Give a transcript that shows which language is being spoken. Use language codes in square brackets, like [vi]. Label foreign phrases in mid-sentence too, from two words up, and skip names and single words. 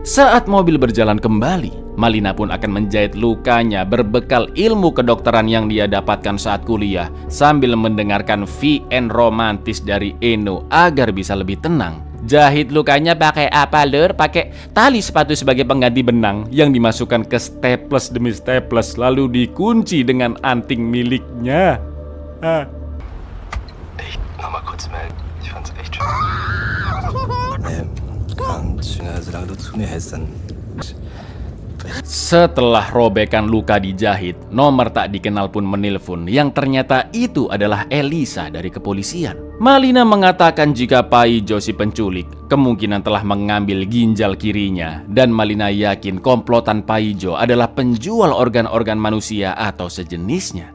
[id] Saat mobil berjalan kembali, Malina pun akan menjahit lukanya berbekal ilmu kedokteran yang dia dapatkan saat kuliah sambil mendengarkan VN romantis dari Eno agar bisa lebih tenang. Jahit lukanya pakai apa, Lur? Pakai tali sepatu sebagai pengganti benang yang dimasukkan ke staples demi staples lalu dikunci dengan anting miliknya. [de] Ich nochmal kurz melden. Ich fand's echt schön. Solange du zu mir hältst, dann... [id] Setelah robekan luka dijahit, nomor tak dikenal pun menelpon yang ternyata itu adalah Elisa dari kepolisian. Malina mengatakan jika Paijo si penculik kemungkinan telah mengambil ginjal kirinya dan Malina yakin komplotan Paijo adalah penjual organ-organ manusia atau sejenisnya.